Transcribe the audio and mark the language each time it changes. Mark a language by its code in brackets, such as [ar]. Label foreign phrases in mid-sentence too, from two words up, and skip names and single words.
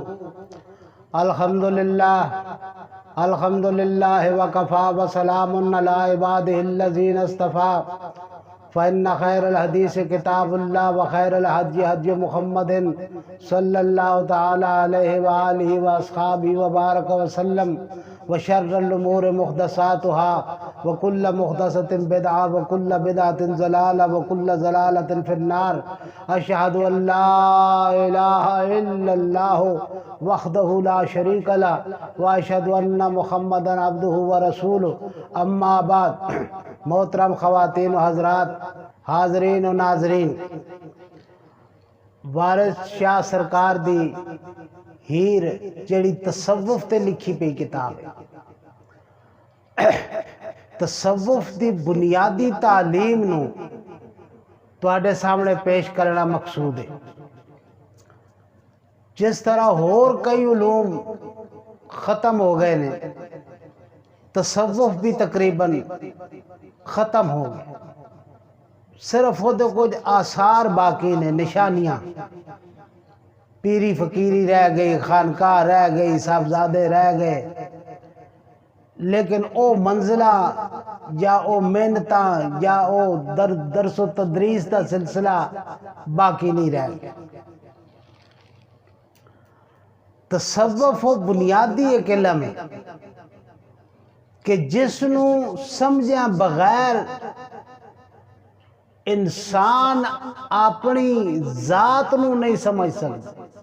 [ar] الحمدللہ وکفی وسلام علی عبادہ الذین اصطفیٰ، فإن خیر الحدیث کتاب اللہ وخیر الہدی ہدی محمد صلی اللہ تعالی علیہ وآلہ واصحابہ وبارک وسلم، وشر الامور محدثاتها وکل محدثۃ بدعہ وکل بدعۃ ضلالہ وکل ضلالۃ فی النار۔ اشہد ان لا الہ الا اللہ وحدہ لا شریک لہ واشہد ان محمدا عبدہ ورسولہ، اما بعد۔ [ur] محترم خواتین و حضرات، حاضرین و ناظرین، [pa] وارث شاہ سرکار دی ہیر جڑی تصوف تے لکھی پئی کتاب ہے، تصوف دی بنیادی تعلیم نو تواڈے سامنے پیش کرنا مقصود ہے۔ [ur] جس طرح اور کئی علوم ختم ہو گئے نے، تصوف بھی تقریباً ختم ہو گئے، صرف وہ کچھ آثار باقی نے، نشانیاں۔ پیری فقیری رہ گئی، خانقاہ رہ گئی، صاحبزادے رہ گئے، لیکن [pa] او منزلہ یا او محنتاں یا او درس و تدریس دا سلسلہ [ur] باقی نہیں رہ گیا۔ [pa] تصوف و بنیادی ایک علم ہے کہ جس نو سمجھیا بغیر انسان اپنی ذات نو نہیں سمجھ سکتا۔